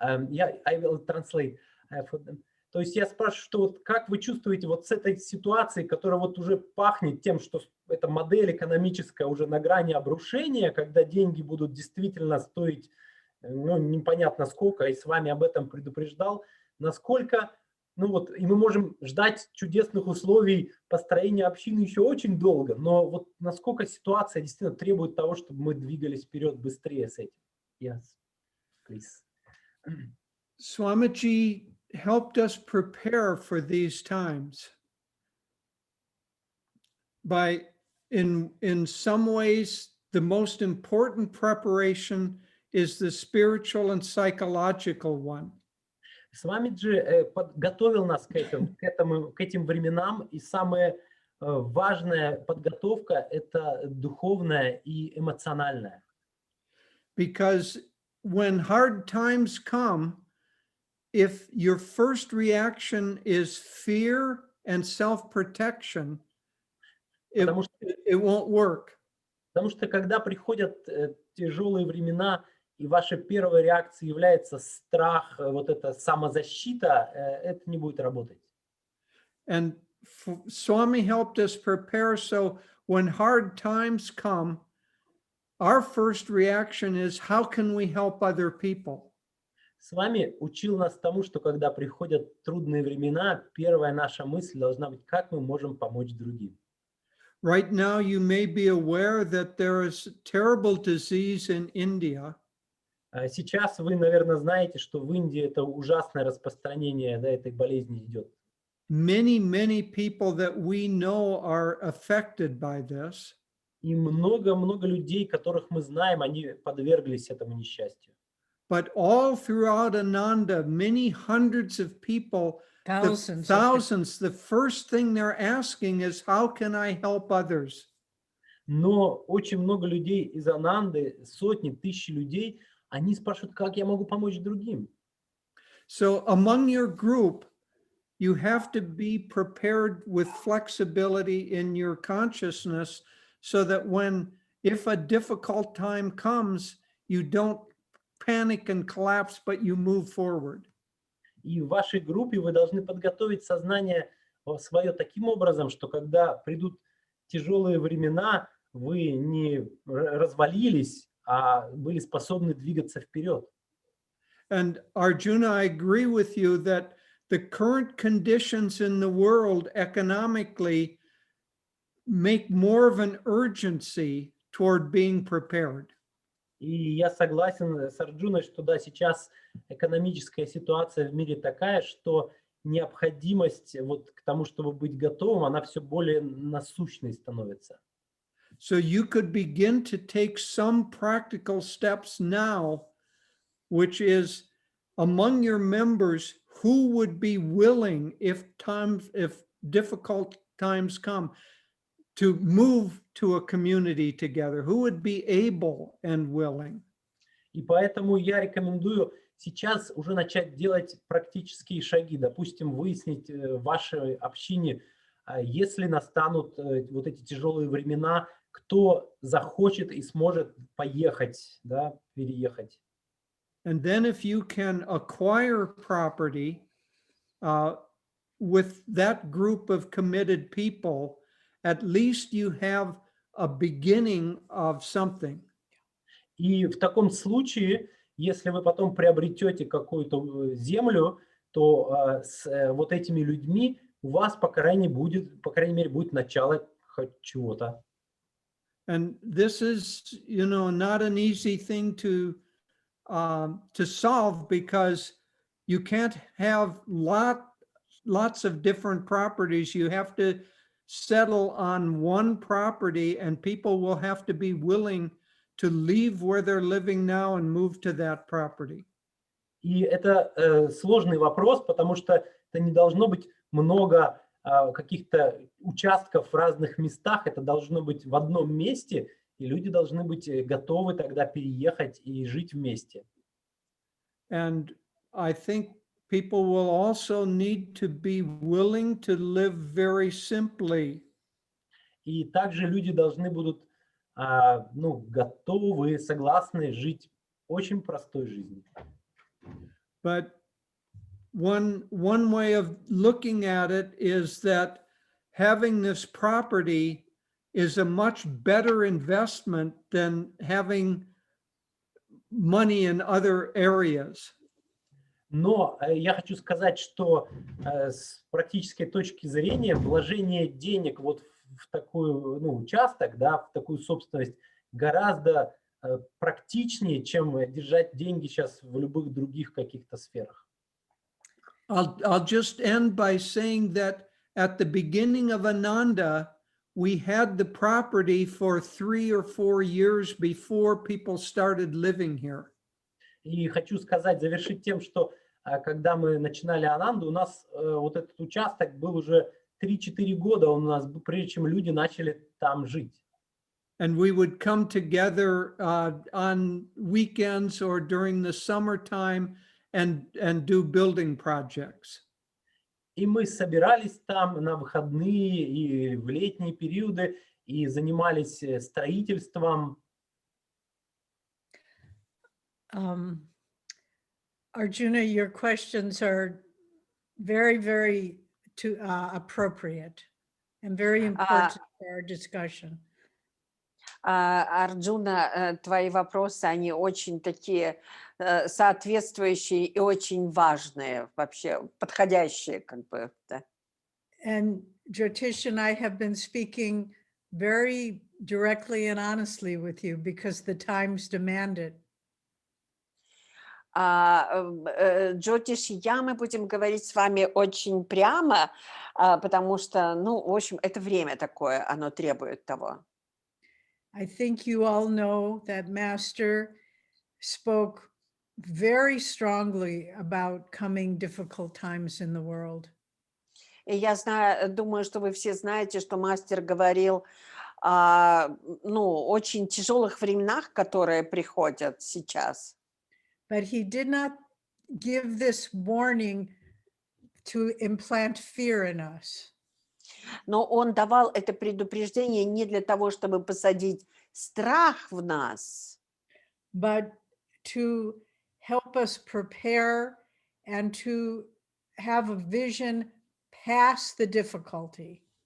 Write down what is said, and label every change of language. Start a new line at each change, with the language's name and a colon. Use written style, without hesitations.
English: Yeah, I will translate for them.
Russian: То есть я спрашиваю, что вот как вы чувствуете вот с этой ситуацией, которая вот уже пахнет тем, что эта модель экономическая уже на грани обрушения, когда деньги будут действительно стоить, непонятно сколько, и с вами об этом предупреждал, насколько, и мы можем ждать чудесных условий построения общины еще очень долго, но вот насколько ситуация действительно требует того, чтобы мы двигались вперед быстрее с этим.
English: Yes, please. Swamiji helped us prepare for these times by, in some ways, the most important preparation is the spiritual and psychological one.
Russian: Свамиджи подготовил нас к этим временам, и самая важная подготовка – это духовная и эмоциональная.
English: Because when hard times come, if your first reaction is fear and self-protection, it won't work.
Russian: Потому что когда приходят тяжелые времена, и ваша первая реакция является страх, вот эта самозащита, это не будет работать.
English: And Swami helped us prepare so when hard times come, our first reaction is, how can we help other people?
Russian: С вами учил нас тому, что когда приходят трудные времена, первая наша мысль должна быть, как мы можем помочь другим.
English: Right now, you may be aware that there is terrible disease in India.
Russian: Сейчас вы, наверное, знаете, что в Индии это ужасное распространение этой болезни идет.
English: Many people that we know are affected by this.
Russian: И много людей, которых мы знаем, они подверглись этому несчастью.
English: But all throughout Ananda, many hundreds of people, thousands, the first thing they're asking is, how can I help others?
Russian: Но очень много людей из Ананды, сотни, тысячи людей, они спрашивают, как я могу помочь другим.
English: So among your group, you have to be prepared with flexibility in your consciousness so that if a difficult time comes, you don't panic and collapse, but you move forward.
Russian: И в вашей группе вы должны подготовить сознание свое таким образом, что когда придут тяжелые времена, вы не развалились, а были способны двигаться вперед.
English: And Arjuna, I agree with you that the current conditions in the world economically make more of an urgency toward being prepared.
Russian: И я согласен с Арджуной, что да, сейчас экономическая ситуация в мире такая, что необходимость вот к тому, чтобы быть готовым, она все более насущной становится.
English: So you could begin to take some practical steps now, which is among your members who would be willing, if difficult times come, to move to a community together, who would be able and willing.
Russian: И поэтому я рекомендую сейчас уже начать делать практические шаги. Допустим, выяснить в вашей общине, если настанут вот эти тяжелые времена, кто захочет и сможет поехать, да, переехать.
English: And then if you can acquire property with that group of committed people, at least you have a beginning of something.
Russian: И в таком случае, если вы потом приобретете какую-то землю, то с вот этими людьми у вас, по крайней мере, будет начало хоть чего-то.
English: And this is, not an easy thing to solve, because you can't have lots of different properties. You have to settle on one property, and people will have to be willing to leave where they're living now and move to that property.
Russian: И это сложный вопрос, потому что это не должно быть много каких-то участков в разных местах. Это должно быть в одном месте, и люди должны быть готовы тогда переехать и жить вместе.
English: And I think people will also need to be willing to live very simply.
Russian: И также люди должны будут готовы, согласны жить очень простой жизнью.
English: But one way of looking at it is that having this property is a much better investment than having money in other areas.
Russian: Но я хочу сказать, что с практической точки зрения вложение денег вот в такой участок, да, в такую собственность гораздо практичнее, чем держать деньги сейчас в любых других каких-то сферах.
English: I'll just end by saying that at the beginning of Ananda, we had the property for 3 or 4 years before people started living here.
Russian: И хочу сказать, завершить тем, что когда мы начинали Ананду, у нас вот этот участок был уже 3-4 года у нас, прежде чем люди начали там жить.
English: And we would come together on weekends or during the summertime and do building projects.
Russian: И мы собирались там на выходные и в летние периоды и занимались строительством.
English: Arjuna, your questions are very, very appropriate and very important for our discussion.
Russian: Арджуна, твои вопросы, они очень такие соответствующие и очень важные, вообще подходящие, как бы. Да.
English: And Jotish and I have been speaking very directly and honestly with you because the times demand it.
Russian: Джотиш и я, мы будем говорить с вами очень прямо, потому что, в общем, это время такое, оно требует того.
English: I think you all know that Master spoke very strongly about coming difficult times in the world.
Russian: И я думаю, что вы все знаете, что мастер говорил о, очень тяжелых временах, которые приходят сейчас.
English: But he did not give this warning to implant fear in us.
Russian: Но он давал это предупреждение не для того, чтобы посадить страх в нас,
English: but to help us prepare and to have a vision past the difficulty.